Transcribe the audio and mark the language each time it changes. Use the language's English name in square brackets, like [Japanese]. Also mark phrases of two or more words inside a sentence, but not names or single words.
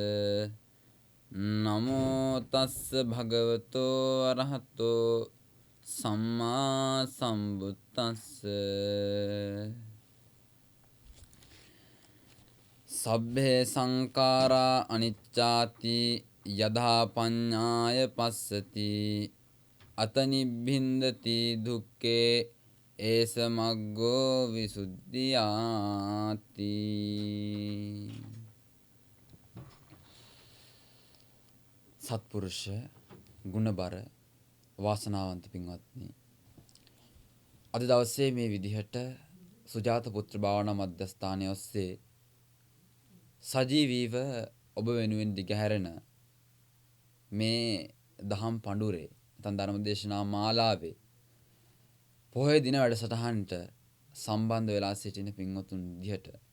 [Pali] නමෝ තස්ස භගවතෝ අරහතෝ සම්මා සම්බුද්දස්ස සබ්බේ සංඛාරා අනිච්චාති යදා පඤ්ඤාය පස්සති අත නිබ්බින්දති දුක්ඛේ ඒස මග්ගෝ විසුද්ධියාති. [Sinhala] සත්පුරුෂ ගුණබර වාසනාවන්ත පින්වත්නි, අද දවසේ මේ විදිහට සුජාත පුත්‍ර භාවනා මධ්‍යස්ථානයේ ඔස්සේ සජීවීව ඔබ වෙනුවෙන් දිගහැරෙන මේ දහම් පඬුරේ නැත්නම් ධර්මදේශනා මාලාවේ පොහොය දින වැඩසටහනට සම්බන්ධ වෙලා සිටින පින්වතුන් විදිහට